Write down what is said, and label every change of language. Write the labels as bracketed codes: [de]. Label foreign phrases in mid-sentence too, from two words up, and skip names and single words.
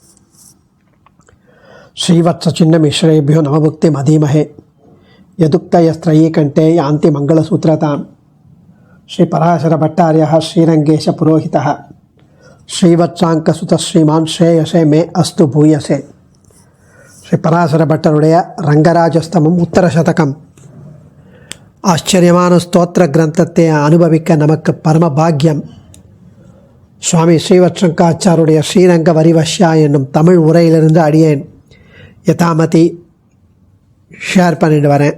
[sa] श्रीवत्सचिन्नमिश्रेभ्यो नवभुक्तिमधीमहे यदुक्तयस्त्रयी कंठे यान्ति मंगलसूत्रतां श्रीपराशरभट्टार्यः श्रीरङ्गेशपुरोहितः श्रीवत्साङ्कसुतः श्रीमान् श्रेयसे मे अस्तु भूयसे श्रीपराशरभट्टरुடைய [ta] ரங்கராஜஸ்தமம் உத்தரசதகம் ஆச்சரியமான ஸ்தோத்திர கிரந்தத்தை அனுபவிக்க நமக்கு பரம பாக்கியம். சுவாமி ஸ்ரீவத்சங்காச்சாருடைய ஸ்ரீரங்க வரிவஷ்யா என்னும் தமிழ் உரையிலிருந்து அடியேன் யதாமதி ஷேர் பண்ணிட்டு வரேன்.